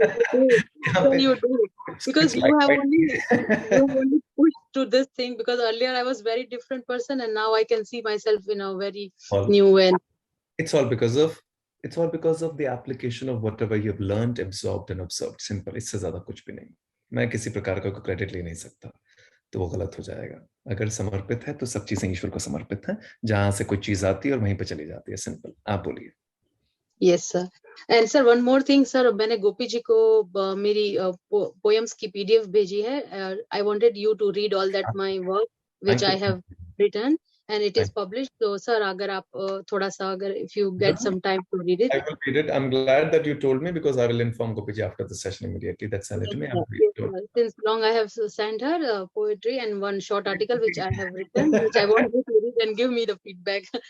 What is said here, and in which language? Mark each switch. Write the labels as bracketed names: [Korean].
[English] Sir, you do, because you have only pushed to this thing, because earlier I was very different person, and now I can see myself in a very new way. It's all because of the application of whatever you've learned, absorbed and observed. [Hindi] Simple. इससे ज्यादा कुछ भी नहीं. मैं किसी प्रकार का credit ले नहीं सकता, तो वो गलत हो जाएगा. अगर समर्पित है तो सब चीजें ईश्वर को समर्पित है. जहां से कोई चीज आती है और वहीं पे चली जाती है. सिंपल. आप बोलिए. [English] Yes, sir. And sir, one more thing, sir. [Hindi] मैंने गोपी जी को मेरी poems की PDF भेजी है. [English] I wanted you to read all that my work which I have written, and it is published. So, sir, [Hindi] अगर आप थोड़ा सा, [English] if you get some time to read it. I will read it. I'm glad that you told me, because I will inform Gopi ji after the session immediately. That send it to me. Since long I have sent her poetry and one short article which I have written, which I want you to read and give me the feedback.